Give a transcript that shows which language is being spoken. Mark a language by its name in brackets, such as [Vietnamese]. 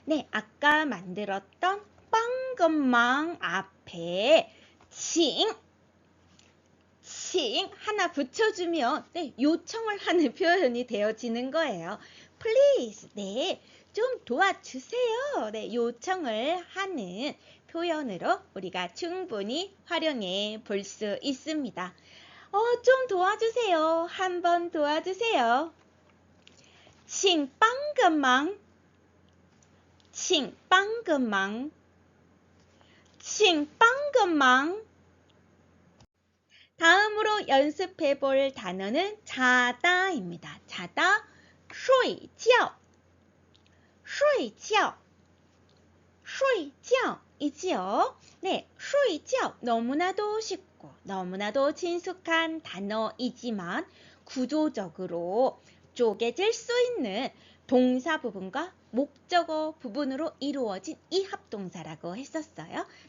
[Korean] 아까 만들었던 빵금망 앞에 请 하나 붙여주면 요청을 하는 표현이 되어지는 거예요. Please, 좀 도와주세요. 요청을 하는 표현으로 우리가 충분히 활용해 볼 수 있습니다. 좀 도와주세요. 한번 도와주세요. [Chinese] 请帮个忙, 请帮个忙, 请帮个忙. [Korean] 다음으로 연습해 볼 단어는 자다입니다. 자다, [Chinese] 睡觉, 睡觉, 睡觉 [Korean] 이지요. 睡觉 너무나도 쉽고 너무나도 친숙한 단어이지만 구조적으로 쪼개질 수 있는 동사 부분과 목적어 부분으로 이루어진 이 합동사라고 했었어요.